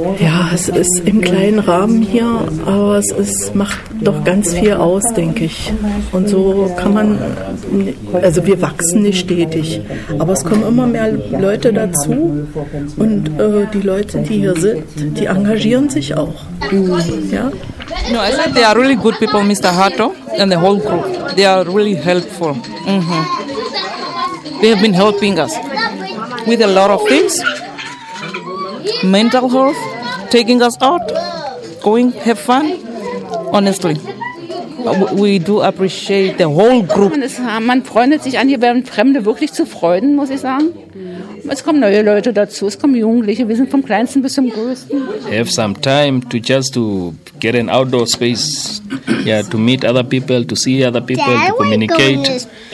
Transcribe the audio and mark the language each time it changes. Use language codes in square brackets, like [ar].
[de] Ja, es ist im kleinen Rahmen hier, aber es ist, macht doch ganz viel aus, denke ich. Und so kann man, also wir wachsen nicht stetig, aber es kommen immer mehr Leute dazu und die Leute, die hier sind, die engagieren sich auch. Ja? [en] No, I think they are really good people, Mr. Hato, and the whole group. They are really helpful. Mm-hmm. They have been helping us with a lot of things. Mental health, taking us out, going, have fun. Honestly, we do appreciate the whole group. [de] Man freundet sich an, hier werden Fremde wirklich zu Freunden, muss ich sagen. Es kommen neue Leute dazu, es kommen Jugendliche, wir sind vom Kleinsten bis zum Größten. [en] Have some time to just to get an outdoor space, yeah, to meet other people, to see other people, to communicate.